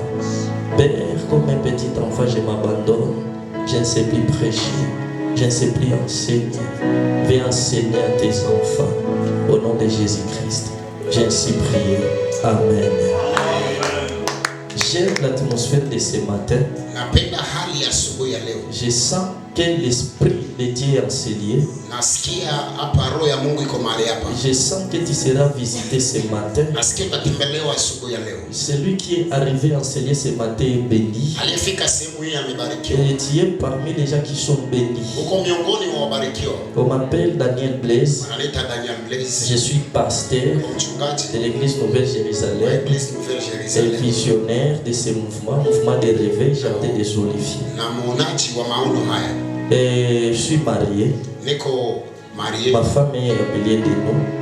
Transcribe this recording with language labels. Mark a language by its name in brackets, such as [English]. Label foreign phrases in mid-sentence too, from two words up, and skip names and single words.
[French] Père, comme un petit enfant, je m'abandonne. Je ne sais plus prêcher. Je ne sais plus enseigner. Viens enseigner à tes enfants. Au nom de Jésus-Christ, j'ai ainsi prié. Amen. J'aime l'atmosphère de ce matin. [Swahili] Napenda hali ya asubuhi ya leo. [French] Je sens que l'esprit de Dieu est enseigné. [Swahili] Nasikia hapa roho ya Mungu iko mahali hapa. [French] Je sens que tu seras visité ce matin. [Swahili] Nasikia utatembelewa asubuhi ya leo. [French] Celui qui est arrivé enseigner ce matin est béni. [Swahili] Aliyefika sehemu hii amebarikiwa. [French] Et tu es parmi les gens qui sont bénis. [Swahili] Uko miongoni mwa wabarikiwa. [French] On m'appelle Daniel Blaise. [Swahili] Anaitwa Daniel Blaise. [French] Je suis pasteur de l'église Nouvelle-Jérusalem et visionnaire de ce mouvement de réveil Jardin des Oliviers. Et je suis marié. Ma femme est appelée de nous.